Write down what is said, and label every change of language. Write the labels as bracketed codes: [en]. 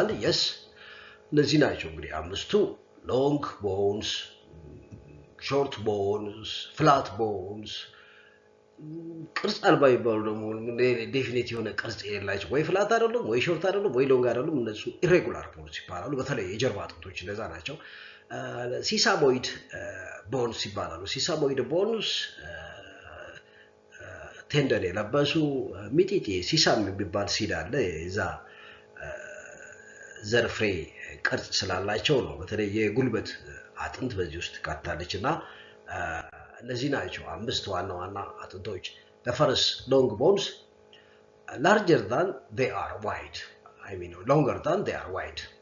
[en] Yes, [am] እነዚህ ናቸው እንግዲህ አምስቱ: [en] long bones, short bones, flat bones. [am] ቅርጽ አልባ ይባሉ ደግሞ ዴፊኒት የሆነ ቅርጽ የሌላቸው ወይ ፍላት አይደሉም ወይ ሾርት አይደሉም ወይ ሎንግ አይደሉም። እነሱ ኢሬጉላር ቦንስ ይባላሉ። በተለይ የጀርባ አጥንቶች እንደዛ ናቸው። ሲሳሞይድ ቦንስ ይባላሉ። ሲሳሞይድ ቦንስ ቴንደን የለበሱ ሚጢጢ ሲሳም የሚባል ሲድ አለ። እዛ ዘርፍሬ ቅርጽ ስላላቸው ነው። በተለይ የጉልበት አጥንት በዚህ ውስጥ ካታለችና እነዚህ ናቸው አምስት ዋና አጥንቶች። [en] the first long bones, larger than they are wide. I mean longer than they are wide.